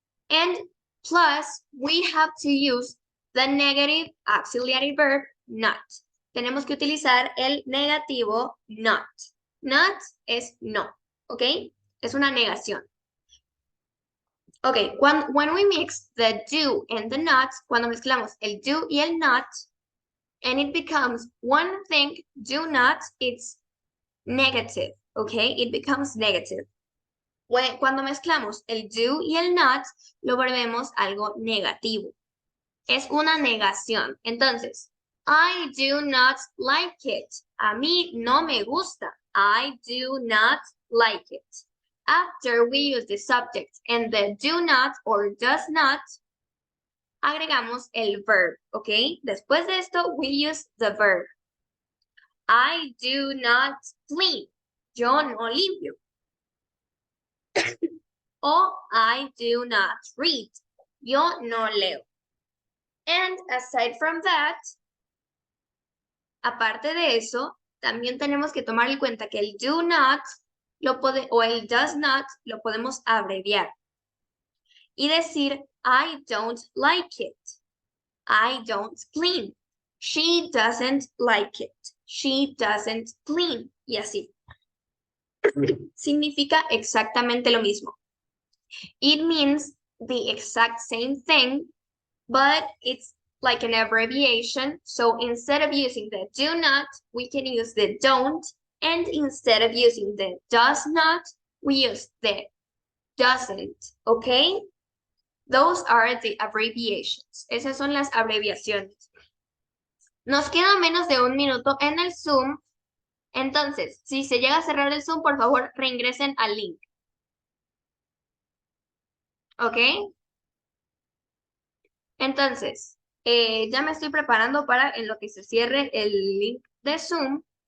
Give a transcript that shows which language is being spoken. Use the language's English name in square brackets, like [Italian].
[English] And plus, we have to use the negative auxiliary verb not. [Spanish] Tenemos que utilizar el negativo not. Not es no, ¿ok? Es una negación. [English] Ok, when we mix the do and the not, [Spanish] cuando mezclamos el do y el not, [English] and it becomes one thing, do not, it's negative, okay? It becomes negative. [Spanish] Cuando mezclamos el do y el not, lo volvemos algo negativo. Es una negación. Entonces, [English] I do not like it. [Spanish] A mí no me gusta. [English] I do not like it. After we use the subject and the do not or does not, [Spanish] agregamos el verb, [English] ¿ok? [Spanish] Después de esto, [English] we use the verb. I do not clean. [Spanish] Yo no limpio. [English] O I do not read. [Spanish] Yo no leo. [English] And aside from that, [Spanish] aparte de eso, también tenemos que tomar en cuenta que el do not o el does not lo podemos abreviar. Y decir, [English] I don't like it. I don't clean. She doesn't like it. She doesn't clean. [Spanish] Y así. Significa exactamente lo mismo. [English] It means the exact same thing, but it's like an abbreviation. So instead of using the do not, we can use the don't. And instead of using the does not, we use the doesn't, okay? Those are the abbreviations. [Spanish] Esas son las abreviaciones. Nos queda menos de 1 minuto en el Zoom. Entonces, si se llega a cerrar el Zoom, por favor, reingresen al link. ¿Ok? Entonces, ya me estoy preparando para en lo que se cierre el link de Zoom.